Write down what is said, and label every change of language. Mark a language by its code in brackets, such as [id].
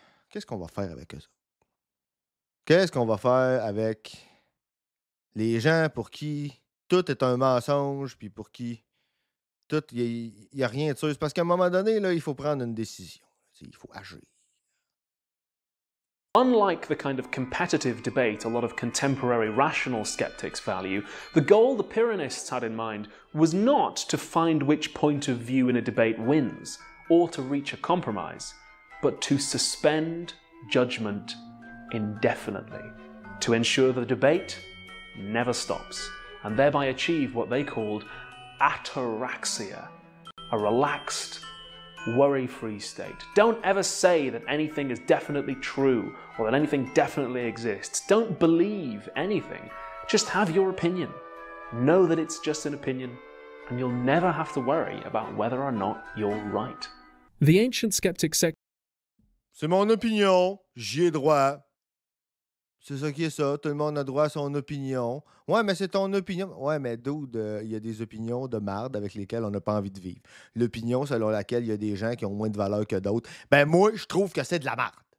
[fr] Qu'est-ce qu'on va faire avec ça? Qu'est-ce qu'on va faire avec les gens pour qui tout est un mensonge, puis pour qui il n'y a rien de sûr? Parce qu'à un moment donné, là, il faut prendre une décision. Il faut agir. [en] Unlike the kind of competitive debate a lot of contemporary rational skeptics value, the goal the Pyrrhonists had in mind was not to find which point of view in a debate wins, or to reach a compromise, but to suspend judgment indefinitely, to ensure the debate never stops, and thereby achieve what they called ataraxia, a relaxed, worry-free state. Don't ever say that anything is definitely true or that anything definitely exists. Don't believe anything. Just have your opinion. Know that it's just an opinion, and you'll never have to worry about whether or not you're right. The ancient skeptic sect. [fr] C'est mon opinion, j'y ai droit. C'est ça qui est ça, tout le monde a droit à son opinion. Ouais, mais c'est ton opinion. Ouais, mais dude, il y a des opinions de marde avec lesquelles on n'a pas envie de vivre. L'opinion selon laquelle il y a des gens qui ont moins de valeur que d'autres, ben moi, je trouve que c'est de la marde.